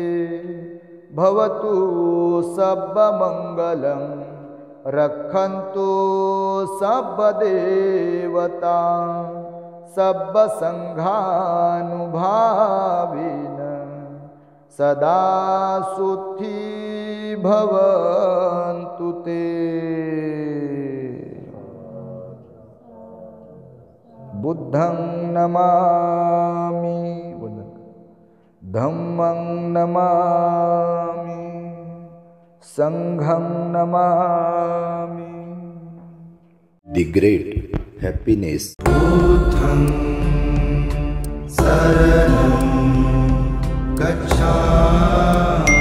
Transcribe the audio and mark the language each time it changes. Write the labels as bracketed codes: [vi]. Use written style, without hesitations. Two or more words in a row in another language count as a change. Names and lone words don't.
[pi] भवतु सब्ब मंगलम रक्षन्तु सब्ब देवता सब्ब संघानुभावेन सदा सुखी भवन्तु ते. बुद्धं नमामि, धम्मं नमामि, संघं नमामि. [en] The great happiness. [pi] बुद्धं शरणं गच्छामि.